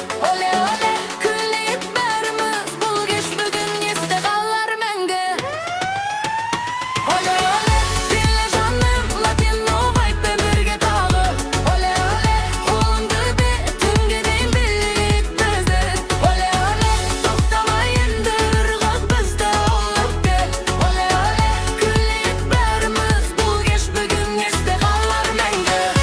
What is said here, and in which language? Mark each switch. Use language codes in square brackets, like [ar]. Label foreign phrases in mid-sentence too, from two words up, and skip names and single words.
[es] Оле оле, [kk] күлейік бәріміз, бұл кеш бүгін есте қалар мәңгі. [es] Оле оле, [kk] биле жаным, [en] latino vibe [kk] бірге тағы. [es] Оле оле, [kk] қолыңды бер, түнге дейін билейік біздер. [es] Оле оле, [kk] тоқтама енді, ырғақ бізді алып кет. [es] Оле оле, [kk] күлейік бәріміз, бұл кеш бүгін есте қалар мәңгі.